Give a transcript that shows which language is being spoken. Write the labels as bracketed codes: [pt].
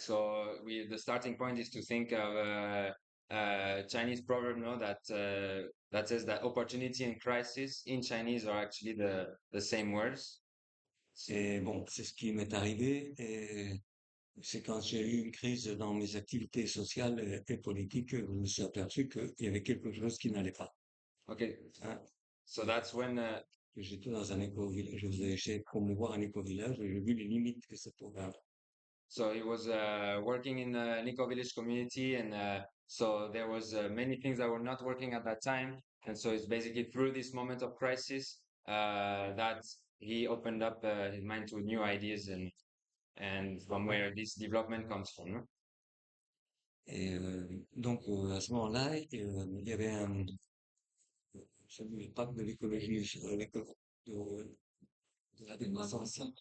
[en] So the starting point is to think of a Chinese proverb, no, that says that opportunity and crisis in Chinese are actually the same words. [fr] Et bon, c'est ce qui m'est arrivé, et c'est quand j'ai eu une crise dans mes activités sociales et politiques que je me suis aperçu qu'il y avait quelque chose qui n'allait pas. [en] Okay. Hein. So that's when [fr] J'étais dans un éco-village, je faisais chez promouvoir un éco-village et j'ai vu les limites que ça pouvait avoir. [en] so he was working in the Nico village community, and so there was many things that were not working at that time, and so it's basically through this moment of crisis that he opened up his mind to new ideas and from where this development comes from. No? [fr] Et donc à ce moment-là, il y avait le pape de l'écologie, de la décroissance.